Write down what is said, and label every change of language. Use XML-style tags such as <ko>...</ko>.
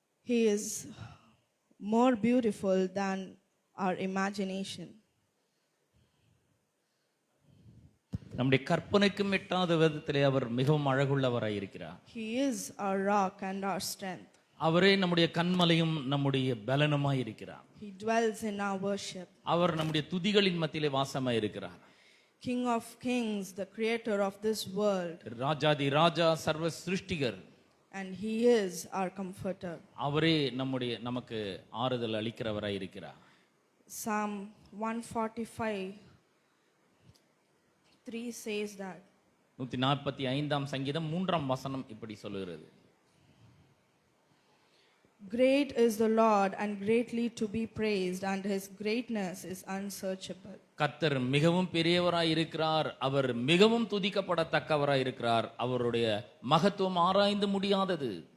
<en>He is more beautiful than our imagination.</en> <ta>நம்முடைய கற்பனைக்கும் எட்டாத விதத்திலே அவர் மிகவும் அழகுள்ளவராய் இருக்கிறார்.</ta> <en>He is our rock and our strength.</en> <ta>அவரே நம்முடைய கன்மலையும் நம்முடைய பலனுமாய் இருக்கிறார்.</ta> <en>He dwells in our worship.</en> <ta>அவர் நம்முடைய துதிகளின் மத்தியிலே வாசமாய் இருக்கிறார்.</ta> <en>King of kings, the creator of this world.</en> <ta>ராஜாதி ராஜா, சர்வ சிருஷ்டிகர்.</ta> <en>And he is our comforter.</en> <ta>அவரே நமக்கு ஆறுதல் அளிக்கிறவராய் இருக்கிறார்.</ta> <en>Psalm 145:3 says that.</en> <ta>145ஆம் சங்கீதம் 3ஆம் வசனம் இப்படி சொல்லுகிறது.</ta> <en>Great is the Lord and greatly to be praised, and his greatness is unsearchable.</en> <ta>கர்த்தர் மிகவும் பெரியவராய் இருக்கிறார், அவர் மிகவும் துதிக்கப்படத்தக்கவராய் இருக்கிறார், அவருடைய மகத்துவம் ஆராய்ந்து முடியாதது.</ta>